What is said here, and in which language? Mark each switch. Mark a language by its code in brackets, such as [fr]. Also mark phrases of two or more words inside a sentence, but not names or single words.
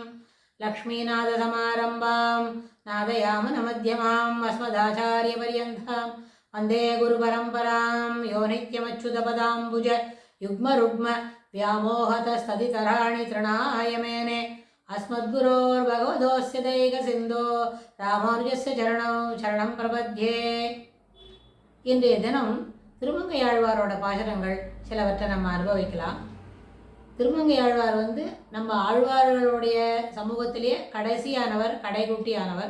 [sa] लक्ष्मीनाथसमारम्भां नादयामनमध्यमाम् अस्मदाचार्यपर्यन्तां वन्दे गुरुपरम्परां। यो नित्यमच्युतपदाम्बुज युग्मरुग्म व्यामोहतस्तदितराणि तृणाय मेने अस्मद्गुरोर्भगवतोऽस्य दैकसिन्धो रामानुजस्य चरणं प्रपद्ये. [ta] இன்றைய தினம் திருமங்கையாழ்வாரோட பாசுரங்கள் சிலவற்றை நம்ம அனுபவிக்கலாம். திருமங்கையாழ்வார் நம்ம ஆழ்வார்களுடைய சமூகத்திலேயே கடைசியானவர், கடைக்குட்டியானவர்.